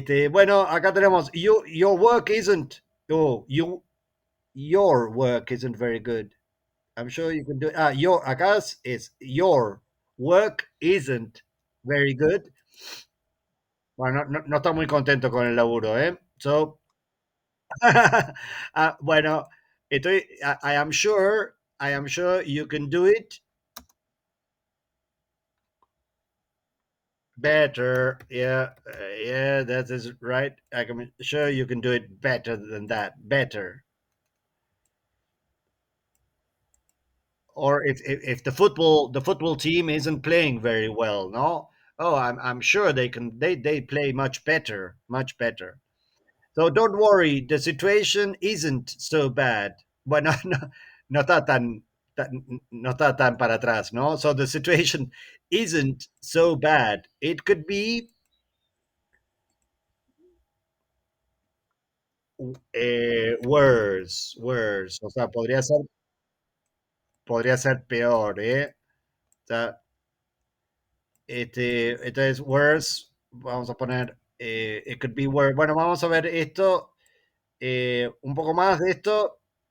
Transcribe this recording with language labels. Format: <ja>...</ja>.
<es>Bueno, acá tenemos,</es> <en>your work isn't very good. I'm sure you can do it.</en> <es>Acá es</es> <en>your work isn't very good.</en> <es>Bueno, no está muy contento con el laburo, ¿eh?</es> <en>So, bueno, I am sure you can do it better. Yeah, yeah, that is right. I'm sure you can do it better than that. Better. Or if the football team isn't playing very well, no? Oh, I'm sure they play much better. So don't worry, the situation isn't so bad.</en> <es>Bueno, no está no está tan para atrás, no?</es> <en>So the situation isn't so bad. It could be worse.</en> <es>O sea, podría ser podría ser peor, ¿eh? O sea, entonces, worse, vamos a poner,</es> <en>it could be worse.</en> <es>Bueno, vamos a ver esto, un poco más de esto.</es>